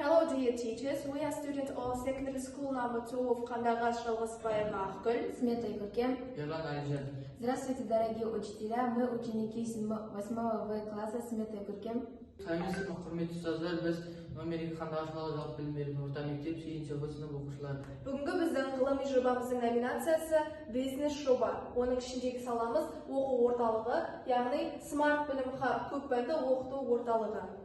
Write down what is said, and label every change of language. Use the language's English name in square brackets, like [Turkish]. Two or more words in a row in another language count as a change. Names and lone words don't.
[English] dear teachers, we are students of secondary school number 2 of Кандагаш Жалғасбаева Ақгүл. Смета Игорьке. Ерлан Алижан. [Russian] Здравствуйте, дорогие учителя. Мы ученики 8 В класса Смета Игорьке. [Kazakh] Саламатсызбы, құрметті ұстаздар, біз номер 2 Қандагаш жалпы білім беретін орта мектеп 8-ші сынып оқушылары. Бүгінгі біздің ғылыми жобамыздың номинациясы бизнес жоба. Оның ішіндегі саламыз оқу орталығы, яғни смарт білім хаб көппәнді оқыту орталығы.